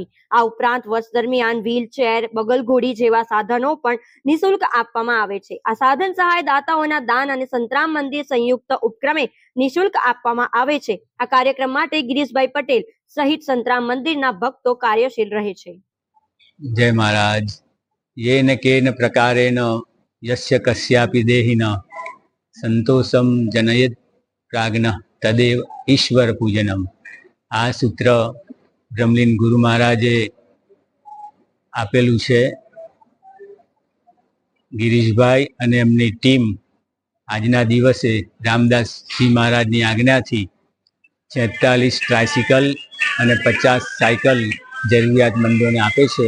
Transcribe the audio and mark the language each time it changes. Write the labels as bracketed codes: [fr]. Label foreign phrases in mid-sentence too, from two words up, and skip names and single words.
[gu] આ ઉપરાંત વર્ષ દરમિયાન વ્હીલચેર, બગલઘોડી જેવા સાધનો પણ નિઃશુલ્ક આપવામાં આવે છે. આ સાધન સહાય દાતાઓના દાન અને સંતરામ મંદિર સંયુક્ત ઉપક્રમે નિઃશુલ્ક આપવામાં આવે છે. આ કાર્યક્રમ માટે ગિરીશભાઈ પટેલ સહિત સંતરામ મંદિરના ભક્તો કાર્યશીલ રહે છે. જય મહારાજ. [sa] येन केन प्रकारेण यस्य कस्यापि देहिन संतोषम जनयेत् प्राज्ञः तदेव ईश्वर पूजनम. [gu] આ સૂત્ર બ્રહ્મલીન ગુરુ મહારાજે આપેલું છે. ગિરીશભાઈ અને એમની ટીમ આજના દિવસે રામદાસજી મહારાજની આજ્ઞાથી 46 ટ્રાયસિકલ અને 50 સાયકલ જરૂરિયાતમંદોને આપે છે.